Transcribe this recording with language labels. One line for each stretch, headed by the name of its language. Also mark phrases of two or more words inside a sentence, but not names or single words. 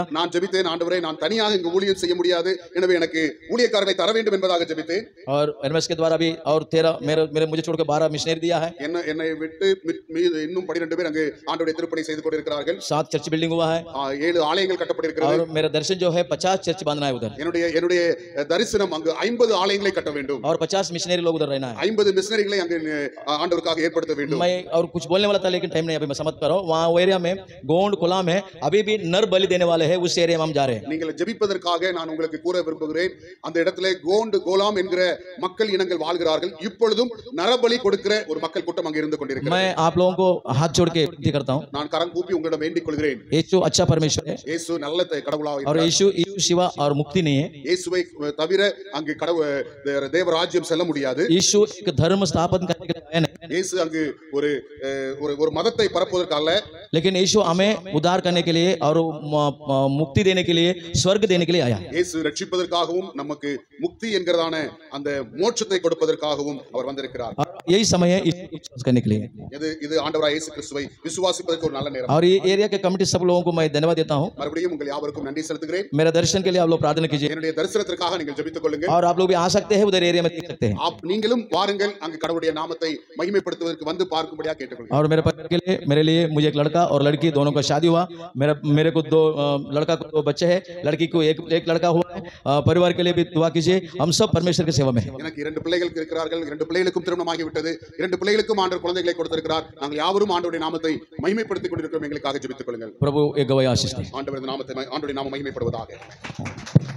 Tamil: நான் ஜெபித்தேன், ஆண்டவரே நான் தனியாக இங்கு ஊழியம் செய்ய முடியாது, எனவே எனக்கு ஊழியக்காரரை தர வேண்டும் என்பதாக ஜெபித்தேன்.
Hindi: और एनएमएस के द्वारा भी और 13 मुझे छोड़कर 12 मिशनरी दिया है।
Tamil: என்னை விட்டு இன்னும் 12 பேர் அங்கு ஆண்டவருடைய திருப்பணி செய்து கொண்டிருக்கிறார்கள்.
Hindi: 7 चर्च बिल्डिंग हुआ है,
Tamil: 7 ஆலயங்கள் கட்டப்பட்டிருக்கிறது.
Hindi: और मेरा दर्शन जो है 50 चर्च बांधना है उधर,
Tamil: என்னுடைய தரிசனம் அங்கு 50 ஆலயங்களை கட்ட வேண்டும்.
Hindi: और 50 मिशनरी लोग उधर रहना है,
Tamil: 50 மிஷனரிகளை அங்கு ஆண்டவருக்காக ஏற்படுத்த வேண்டும்.
Hindi: मैं और कुछ बोलने वाला था लेकिन टाइम नहीं, अभी मैं समझ पा रहा हूं। वहां वो एरिया में गोंड कोलाम है, अभी भी नर बलि देने वाले हैं, उस एरिया में हम जा रहे हैं।
Tamil: நீங்கள் ஜெபிப்பதற்காக நான் உங்களுக்கு கூற விரும்புகிறேன், அந்த இடத்திலே கோண்ட் கோலாம் என்கிற மக்கள் இனங்கள் வாழ்கிறார்கள். இப்பொழுதும் நரபலி கொடுக்கிற ஒரு மக்கள் கூட்டம் அங்கு இருந்து கொண்டிருக்கிறது.
Hindi: मैं आप लोगों को हाथ जोड़ के विनती करता हूं,
Tamil: நான் கரம் கூப்பி உங்களிடம் வேண்டிக் கொள்கிறேன்.
Hindi: यीशु अच्छा परमेश्वर है,
Tamil: இயேசு நல்ல கடவுளாக
Hindi: और
Tamil: இருக்கிறார்.
Hindi: यीशु सिवा और मुक्ति नहीं है।
Tamil: இயேசுவை தவிர அங்கு தேவராஜ்யம் செல்ல முடியாது.
Hindi: यीशु एक धर्म स्थापन करने के लिए आया नहीं,
Tamil: இயேசு அங்கு ஒரு மதத்தை பரப்புவதற்காக,
Hindi: लेकिन यीशु हमें उद्धार करने के लिए और मुक्ति देने के लिए, स्वर्ग देने के लिए आया।
Tamil: இயேசு ரட்சிப்பதற்காகவும் நமக்கு முக்தி என்கிறதான அந்த மோட்சத்தை கொடுப்பதற்காகவும் அவர் வந்திருக்கிறார்.
Hindi: और यही समय है विश्वास करने के लिए।
Tamil: இது ஆண்டவராகிய இயேசு கிறிஸ்துவை விசுவாசிப்பதற்கு ஒரு நல்ல நேரம்.
Hindi: और ये एरिया के कमिटी सब लोगों को मैं धन्यवाद देता हूं।
Tamil: மறுபடியும் உங்கள் யாவருக்கும் நன்றி செலுத்துகிறேன்.
Hindi: मेरा दर्शन के लिए आप लोग प्रार्थना कीजिए,
Tamil: என்னுடைய தரிசனத்திற்காக நீங்கள் ஜெபித்துக் கொள்ளுங்கள்.
Hindi: और आप लोग भी आ सकते हैं उधर एरिया में देख सकते हैं।
Tamil: நீங்களும் வாருங்கள், அங்கு கடவுளுடைய நாமத்தை மகிமைப்படுத்துவதற்கு வந்து பார்க்கும்படியாக கேட்டுக்கொள்கிறேன்.
Hindi: और मेरे परिवार के लिए, मेरे लिए मुझे एक लड़का और लड़की दोनों का शादी हुआ। मेरे को 2 लड़का को 2 बच्चे हैं, लड़की को एक लड़का हुआ है। परिवार के लिए भी दुआ कीजिए, हम सब परमेश्वर की सेवा में हैं।
Tamil: எனக்கு 2 பிள்ளைகள் இருக்கிறார்கள், 2 பிள்ளைகளுக்கும் திருமணமாகி விட்டது, 2 பிள்ளைகளுக்கும் ஆண்டவர் குழந்தைகளை கொடுத்திருக்கிறார். நாங்கள் யாவரும் ஆண்டவருடைய நாமத்தை மகிமைப்படுத்திக் கொண்டிருக்கிறோம். எங்களுக்காக ஜெபித்துக் கொள்ளுங்கள்.
Hindi: प्रभु एक गवाही आशीष दें।
Tamil: ஆண்டவருடைய நாமத்தை ஆண்டவருடைய நாமம் மகிமைப்படுவதாக.